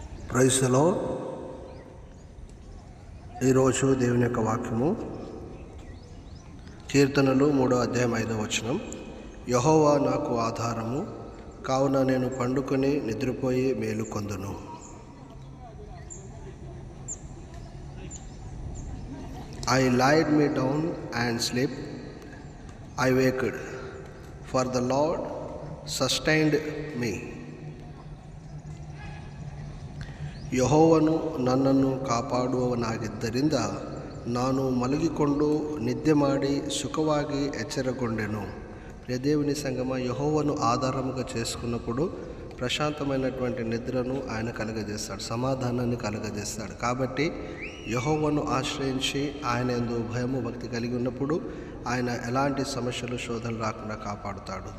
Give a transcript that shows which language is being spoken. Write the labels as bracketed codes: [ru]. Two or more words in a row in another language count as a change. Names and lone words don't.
[en] Praise the Lord. [te] ఈరోజు దేవుని యొక్క వాక్యము కీర్తనలు 3:5 యెహోవా నాకు ఆధారము, కావున నేను పండుకొని నిద్రపోయి మేలుకొందును. [en] I lied me down and slept, I waked, for the Lord sustained me. [kn] ಯೆಹೋವನು ನನ್ನನ್ನು ಕಾಪಾಡುವವನಾಗಿದ್ದರಿಂದ ನಾನು ಮಲಗಿಕೊಂಡು ನಿದ್ದೆ ಮಾಡಿ ಸುಖವಾಗಿ ఎచ్చరగొండెను. [te] దేవుని సంగమ, యెహోవాను ఆధారముగా చేసుకున్నప్పుడు ప్రశాంతమైనటువంటి నిద్రను ఆయన కలుగజేస్తాడు, సమాధానాన్ని కలుగజేస్తాడు. కాబట్టి యెహోవాను ఆశ్రయించి ఆయన యందు భయము భక్తి కలిగి ఉన్నప్పుడు ఆయన ఎలాంటి సమస్యలు శోధనలు రాకుండా కాపాడుతాడు.